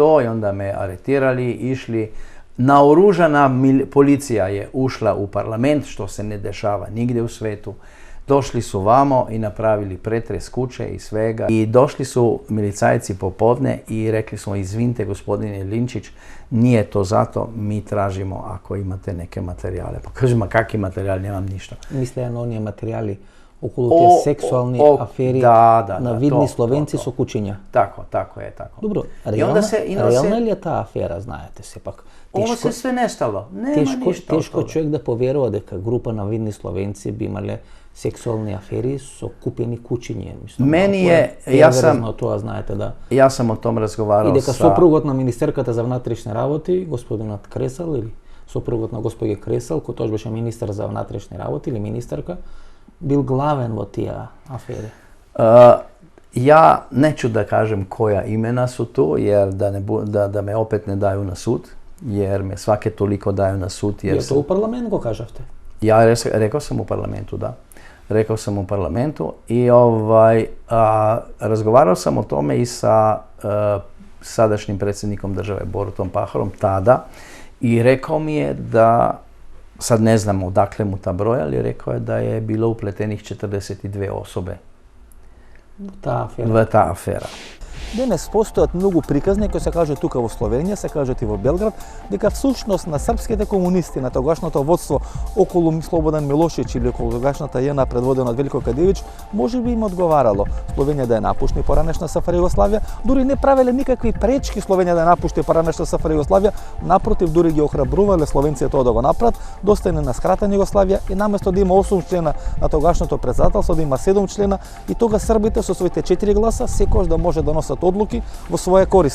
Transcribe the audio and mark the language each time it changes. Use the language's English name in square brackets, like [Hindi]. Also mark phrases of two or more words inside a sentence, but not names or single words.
[Croatian] I onda me aretirali, išli. Naoružana policija je ušla u parlament, što se ne dešava nigdje u svetu. Došli su vamo i napravili pretres kuće i svega. I došli su milicajci popodne i rekli smo, izvinite gospodine Linčić, nije to zato, mi tražimo ako imate neke materijale. Pa kažem, kakvi materijali, nemam ništa. [Macedonian] Мислеа на оние материјали околу тие сексуални афери на видни словенци со кучиња. [Croatian] Tako je. [Macedonian] Добро, реална ли е таа афера, знаете сепак? [Croatian] Ovo se sve nestalo, nema ništa. [Macedonian] Тешко човек да поверува дека група на видни словенци би имале сексуални афери со купени кучиња. [Croatian] Meni je, [Macedonian] тоа знаете да. [Croatian] Ja sam o tom razgovarao [Macedonian] И дека сопругот на министерката за внатрешни работи, господинот Кресал или сопругот на госпоѓа Кресал, кој тој беше министер за внатрешни работи или министерка, bил главен во тие афери? [Croatian] Ja neću da kažem koja imena su tu, jer da me opet ne daju na sud, jer me svake toliko daju na sud. [Macedonian] Јер то у парламент го кажавте? [Croatian] Ja rekao sam u parlamentu, da. Rekao sam u parlamentu i razgovarao sam o tome i sa sadašnjim predsjednikom države Borutom Pahorom tada i rekao mi je da, sad ne znam odakle mu ta broj, ali rekao je da je bilo upletenih 42 osobe v ta afera. [Macedonian] Денес постојат многу приказни кои се кажат тука во Словенија, се кажат и во Белград, дека всушност на српските комунисти, на тогашното водство околу Слободан Милошевич или околу тогашната ЈНА предводена од Велико Кадевич, можеби им одговарало Словенија да ја напушти поранешна СФР Југославија, дури не правеле никакви пречки Словенија да ја напушти поранешна СФР Југославија, напротив дури ги охрабрувале словенците тоа да го направат, достајне на скратена Југославија и наместо да има 8 члена на тогашното претседателство, да има 7 члена и тога србите со своите 4 гласа секојаш да може да носат одлуки во своја корист.